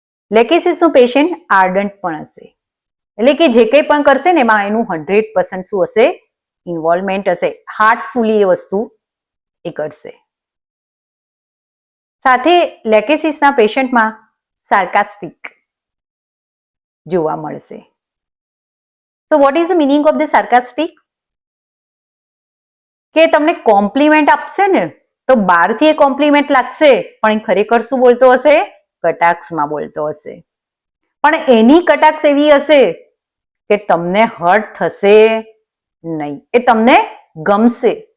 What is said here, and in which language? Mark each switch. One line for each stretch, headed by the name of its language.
Gujarati: લેકેસિસનું patient આર્ડન્ટ પણ હશે, એટલે કે જે કંઈ પણ કરશે ને એમાં એનું 100% શું હશે? ઇન્વોલ્વમેન્ટ હશે. હાર્ટફુલી એ વસ્તુ એ કરશે. સાથે લેકેસિસના પેશન્ટમાં સાર્કાસ્ટિક જોવા મળશે.
English: So what is the meaning of the sarcastic?
Gujarati: કે તમને કોમ્પ્લિમેન્ટ આપશે ને તો બહારથી એ કોમ્પ્લિમેન્ટ લાગશે પણ એ ખરેખર શું બોલતો હશે? કટાક્ષમાં બોલતો હશે. પણ એની કટાક્ષ એવી હશે કે તમને હર્ટ થશે નહીં, એ તમને ગમશે.